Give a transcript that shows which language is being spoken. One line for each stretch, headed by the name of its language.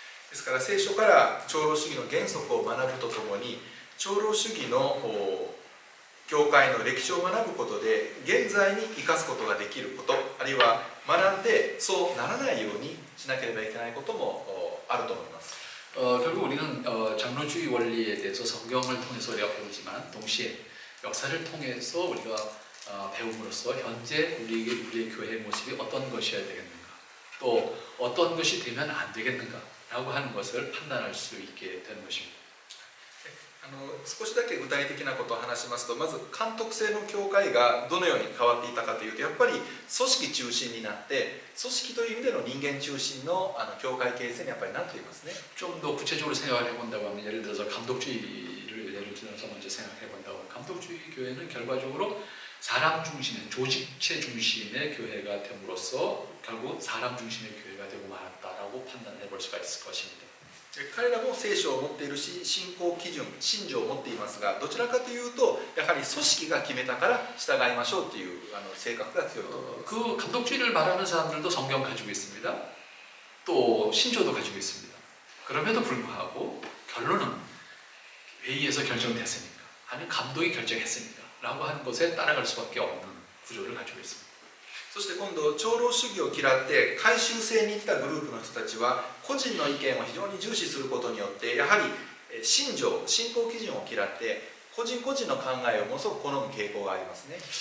Japanese: ですから聖書から長老主義の原則を学ぶとともに長老主義の教会の歴史を学ぶことで現在に生かすことができることあるいは学んでそうならないようにしなければいけないこともあると思います。
Korean: 결국 우리는 장로주의 원리에 대해서 성경을 통해서 우리가 배우지만 동시에 역사를 통해서 우리가 배움으로써 현재 우리의 교회의 모습이 어떤 것이어야 되겠는가 또 어떤 것이 되면 안 되겠는가 라고 하는 것을 판단할 수 있게 되는 것입니다.
Japanese: 少しだけ具体的なことを話しますと、まず監督制の教会がどのように変わっていたかというと、やっぱり組織中心になって組織という意味での人間中心の教会形成にやっぱりなっていますね。
Korean: 좀 더 구체적으로 생각을 해본다고 하면 예를 들어서 감독주의를 예를 들어서 먼저 생각해 본다고 하면 감독주의 교회는 결과적으로 사람 중심의 조직체 중심의 교회가 됨으로써 결국 사람 중심의 교회가 되고 말았다라고 판단해 볼 수가 있을 것입니다.
Japanese: 彼らも聖書を持っているし信仰基準信条を持っていますが、どちらかというとやはり組織が決めたから従いましょうという性格が強いと思います。
Korean: 그 감독주의를 말하는 사람들도 성경 가지고 있습니다. 또 신조도 가지고 있습니다. 그럼에도 불구하고 결론은 회의에서 결정됐으니까 아니면 감독이 결정했으니까 라고 하는 것에 따라갈 수밖에 없는 구조를 가지고 있습니다.
Japanese: そして今度長老主義を嫌って回収制に行ったグループの人たちは個人の意見を非常に重視することによってやはり信条信仰基準を嫌って個人個人の考えをものすごく好む傾向がありますね。